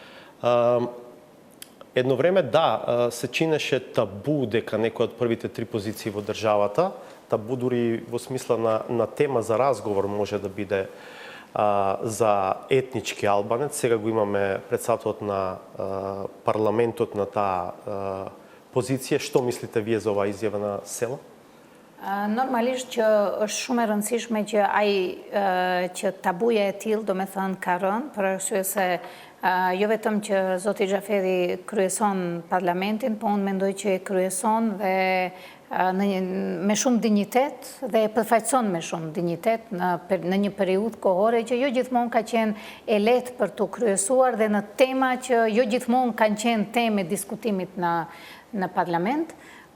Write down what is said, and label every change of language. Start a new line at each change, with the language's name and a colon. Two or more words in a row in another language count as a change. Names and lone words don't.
Macedonian: Едно време, да, се чинеше табу дека некој од првите три позиции во државата, табу дури во смисла на тема за разговор може да биде за етнички албанец. Сега го имаме председателот на парламентот на таа позиција. Што мислите вие за оваа изјава на Села?
Albanian: Normalisht që është shumë e rëndësishme që që tabuja e tillë, do me thënë, ka rënë, për arsye se jo vetëm që zoti Xhaferi kryeson parlamentin, po unë mendoj që e kryeson dhe me shumë dignitet dhe e përfaqëson me shumë dignitet në një periudhë kohore që jo gjithmonë ka qenë e lehtë për të kryesuar dhe në tema që jo gjithmonë kanë qenë temë diskutimit në parlament.